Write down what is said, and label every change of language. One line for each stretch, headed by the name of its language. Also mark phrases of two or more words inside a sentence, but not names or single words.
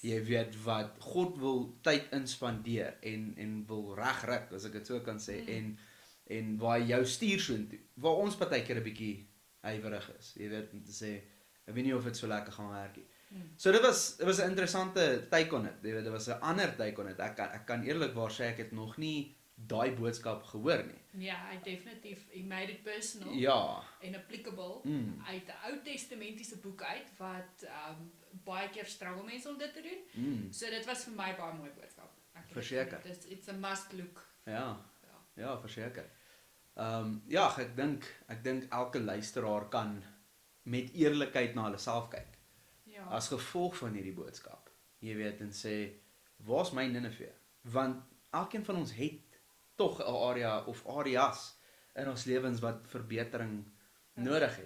Afrikaans: Jy weet wat God wil tyd inspandeer en wil regryk, as ek dit so kan sê, en waar hy jou stuur soontoe, waar ons partykeer 'n bietjie huiwerig is, jy weet, om te sê, ek weet nie of dit so lekker gaan werk nie. So dit was 'n interessante
English: take on it,
Afrikaans: jy weet, dit was 'n ander
English: take on it.
Afrikaans: Ek kan eerlikwaar sê, ek het nog nie daai boodskap gehoor nie. Ja, I definitief,
English: he made it personal.
Afrikaans: Ja. En applicable uit 'n Ou Testamentiese boek uit wat baie keer struggle mense om dit te doen. So dit was vir my baie mooi boodskap. Verseker.
English: It's a must look.
Afrikaans: Ja, verseker. Ja, ek dink elke luisteraar kan met eerlikheid na hulle self kyk. Ja. As gevolg van hierdie boodskap. Jy weet, en sê, waar's my Nineve? Want elkeen van ons het tog 'n
English: area of areas
Afrikaans: in ons lewens wat verbetering nodig het.